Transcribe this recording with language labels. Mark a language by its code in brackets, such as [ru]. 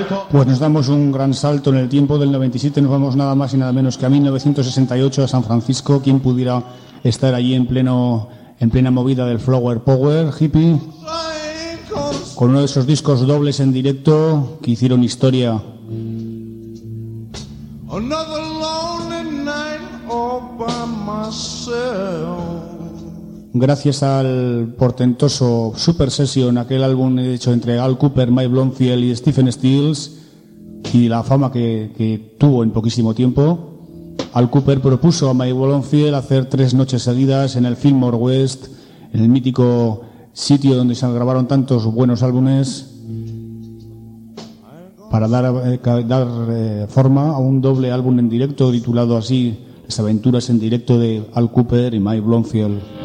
[es] Pues nos damos un gran salto en el tiempo del 97, nos vamos nada más y nada menos que a 1968 a San Francisco. ¿Quién pudiera estar allí en plena movida del Flower Power Hippie? Con uno de esos discos dobles en directo que hicieron historia. [en] Another lonely night all by myself. [es] Gracias al portentoso Super Session, aquel álbum hecho entre Al Kooper, Mike Bloomfield y Stephen Stills, y la fama que tuvo en poquísimo tiempo, Al Kooper propuso a Mike Bloomfield hacer 3 noches seguidas en el Fillmore West, en el mítico sitio donde se grabaron tantos buenos álbumes, para dar forma a un doble álbum en directo titulado así, Las aventuras en directo de Al Kooper y Mike Bloomfield.